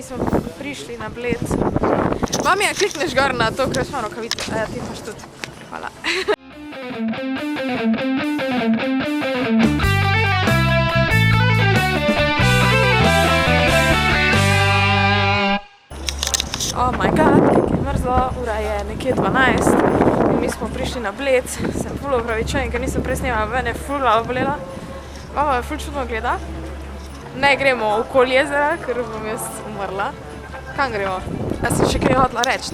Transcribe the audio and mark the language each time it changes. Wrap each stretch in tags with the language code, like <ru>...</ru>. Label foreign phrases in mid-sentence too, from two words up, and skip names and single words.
<sl>smo prišli na Bled. Mami, klikneš gor na to, ker smo rokavice. Ja, ti imaš tudi. Hvala.</sl> <en>Oh my god,</en> <sl>kako je mrzlo, ura je nekje 12 in mi smo prišli na Bled. Sem ful opravičujem, ker nisem prej snemala, ven je ful glava bolela. Mama me ful čudno gleda. Ne gremo okoli jezera, ker bom jaz umrla. Kam gremo? Jaz sem še kaj hotela reči.</sl>